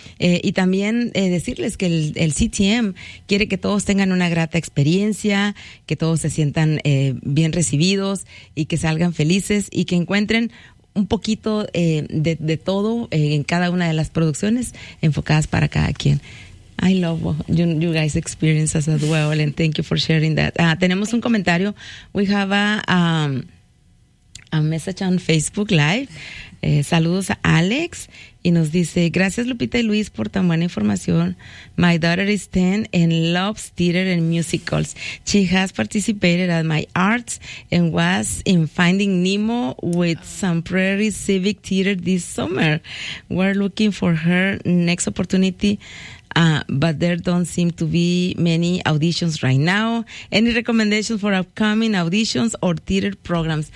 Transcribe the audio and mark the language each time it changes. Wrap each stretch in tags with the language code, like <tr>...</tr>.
<es>Y también decirles que el CTM quiere que todos tengan una grata experiencia, que todos se sientan bien recibidos y que salgan felices y que encuentren un poquito de todo en cada una de las producciones enfocadas para cada quien.</es> <en>I love you guys' experiences as well, and thank you for sharing that.</en> <es>Tenemos un comentario.</es> <en>We have a message on Facebook Live.</en> <es>Saludos a Alex. Y nos dice, gracias Lupita y Luis por tan buena información.</es> <en>My daughter is 10 and loves theater and musicals. She has participated at my arts and was in Finding Nemo with Sun Prairie Civic Theater this summer. We're looking for her next opportunity, but there don't seem to be many auditions right now. Any recommendations for upcoming auditions or theater programs?</en>